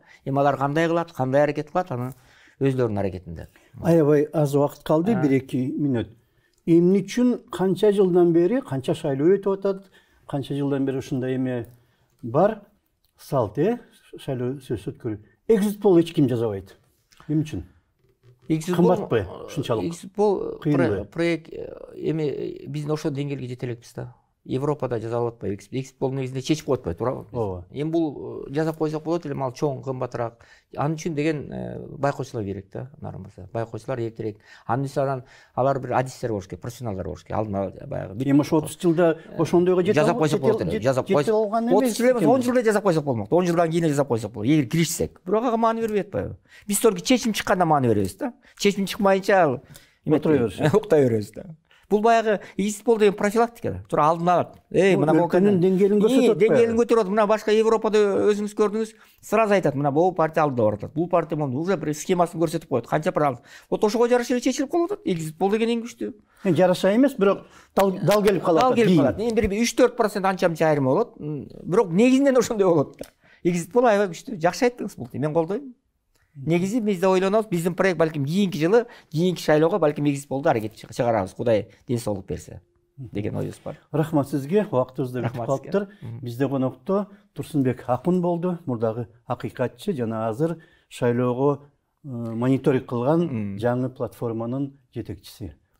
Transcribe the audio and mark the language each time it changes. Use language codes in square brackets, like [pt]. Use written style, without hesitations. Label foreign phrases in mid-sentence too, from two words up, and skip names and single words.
[ky] Эми алар кандай кылат, кандай аракет кылат, аны өздөрүнүн аракетинде. Аябай аз убакыт калды, 1-2 мүнөт. Эмне үчүн канча жылдан бери, канча шайлоо өтүп атат, канча жылдан бери ушундай эме бар? салты шайлоо сөз өткөрүү. [en] Exit poll [ky] эч ким жазабайт. Эмне үчүн? Кымбатпы ушунчалык? [en] Exit poll [ky] проект эми биздин ошол деңгээлге жете элекпиз да. Европада жазалып атпайбы. [en] Exit poll [ky] негизинде чечип коет атпайбы, туурабы? Ооба. Эми бул жасап койсок болот эле, ал чоң, кымбатыраак. Анын үчүн деген байкоочулар керек да, нарын болсо. Байкоочулар эртерээк. Анын үчүн алар бир адистер болуш керек, профессионалдар болуш керек. Алдын баягы. Эми ошо 30 жылда ошондойго жете жазап койсок болот эле. Жазап койсок. 30 жыл эмес, 10 жылда жазап койсок болмок. 10 жылдан кийин жазап койсок болот. Эгер киришсек. Бирок ага маани бербей атпайбы? Биз только чечим чыкканда маани беребиз да. Чечим чыкмайынча ал уктай беребиз да. Бул баягы [en] exit poll [ky] деген профилактика. Тура алдын алат. Мына өлкөнүн деңгээлин көрсөтөт. Деңгээлин көтөрөт. Мына башка Европада өзүңүз көрдүңүз, сразу айтат, мына бул партия алдыда баратат. Бул партия мону уже бир схемасын көрсөтүп коет. Канча пара алды. Вот ошого жараша эле чечилип калып атат. [en] Exit poll [ky] деген эң күчтүү. Жараша эмес, бирок дал келип калат. Дал келип калат. Эми бир 3-4% анча-мынча айырма болот. Бирок негизинен ошондой болот. [en] Exit poll [ky] аябай күчтүү. Жакшы айттыңыз бул. Мен колдойм. Негизи биз да ойлонобуз, биздин проект балким кийинки жылы, кийинки шайлоого балким [en] exit pollду [ky] аракет чыгарабыз. Кудай ден соолук берсе деген оюбуз бар. Рахмат сизге. Убактыбыз да бүтүп калыптыр. Бизде конокто Турсунбек Акун болду. Мурдагы акыйкатчы жана азыр шайлоого мониторинг кылган жаңы платформанын жетекчиси. Рахмат сизге.